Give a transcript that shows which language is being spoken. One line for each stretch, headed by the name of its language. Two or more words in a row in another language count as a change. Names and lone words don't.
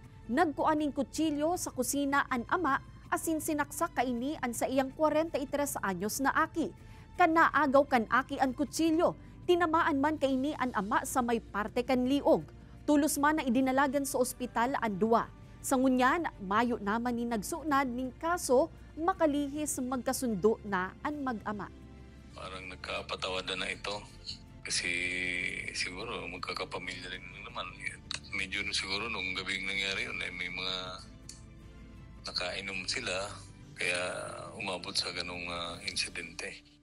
Bikol: Nagkuaning kutsilyo sa kusina ang ama asin sinaksak kaini ang sa iyang 43 anyos na aki. Kanaagaw kan aki ang kutsilyo, tinamaan man kaini ang ama sa may parte kan liog. Tulos man na idinalagan sa ospital ang duwa. Sa ngunyan, mayo naman ni nagsunad ning kaso, makalihis magkasundo na ang mag-ama.
Filipino: Parang nagkapatawadan na ito kasi siguro magkakapamilya rin naman. Medyo siguro nung gabing nangyari yun ay may mga nakainom sila kaya umabot sa ganong insidente.